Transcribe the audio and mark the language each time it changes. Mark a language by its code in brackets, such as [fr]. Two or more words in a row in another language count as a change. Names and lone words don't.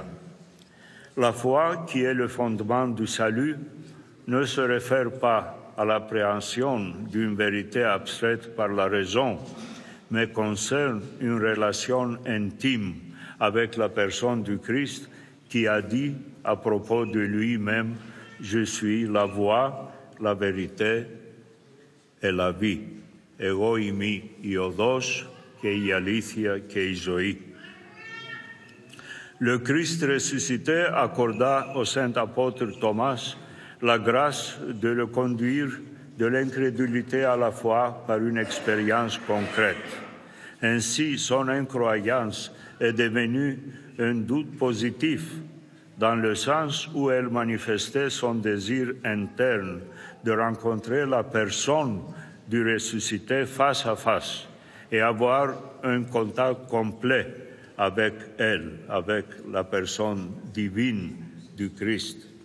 [fr] La foi, qui est le fondement du salut, ne se réfère pas à l'appréhension d'une vérité abstraite par la raison, mais concerne une relation intime avec la personne du Christ qui a dit à propos de lui-même: « Je suis la voie, la vérité et la vie. [el] Εγώ είμαι η οδός και η αλήθεια και η ζωή. [fr] » Le Christ ressuscité accorda au saint apôtre Thomas la grâce de le conduire de l'incrédulité à la foi par une expérience concrète. Ainsi, son incroyance est devenue un doute positif, dans le sens où elle manifestait son désir interne de rencontrer la personne du ressuscité face à face et avoir un contact complet avec elle, avec la personne divine du Christ.